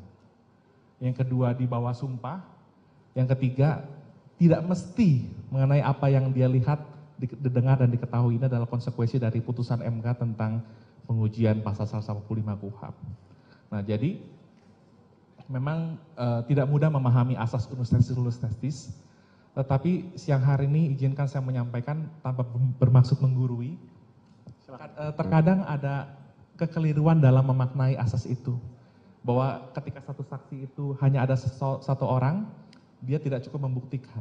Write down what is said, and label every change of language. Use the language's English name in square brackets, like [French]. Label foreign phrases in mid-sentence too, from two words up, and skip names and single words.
[Indonesian] Yang kedua di bawah sumpah. Yang ketiga tidak mesti mengenai apa yang dia lihat, didengar dan diketahui. Ini adalah konsekuensi dari putusan MK tentang pengujian pasal 185 KUHP. Nah, jadi memang tidak mudah memahami asas [Latin] unus testis nullus testis, [Indonesian] tetapi siang hari ini izinkan saya menyampaikan tanpa bermaksud menggurui. Terkadang ada kekeliruan dalam memaknai asas itu. Bahwa ketika satu saksi itu hanya ada satu orang, dia tidak cukup membuktikan.